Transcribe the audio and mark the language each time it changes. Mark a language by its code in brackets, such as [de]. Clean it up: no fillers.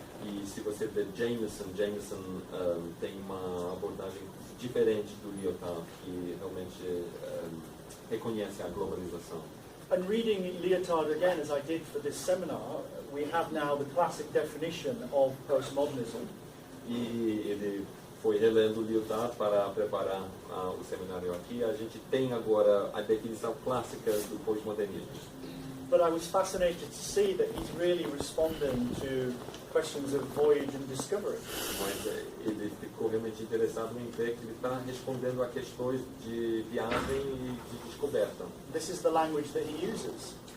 [pt] E se você ver Jameson tem uma abordagem diferente do Lyotard, que realmente reconhece a globalização. [en] And reading Lyotard again, as I did for this seminar, we have now the classic definition of postmodernism. [pt] E ele foi relendo Lyotard para preparar o seminário aqui. A gente tem agora a definição clássica do pós-modernismo. [en] But I was fascinated to see that he's really responding to questions of voyage and discovery. [pt] Mas ele ficou realmente interessado em ver que ele está respondendo a questões de viagem e de descoberta. [en] This is the language that he uses.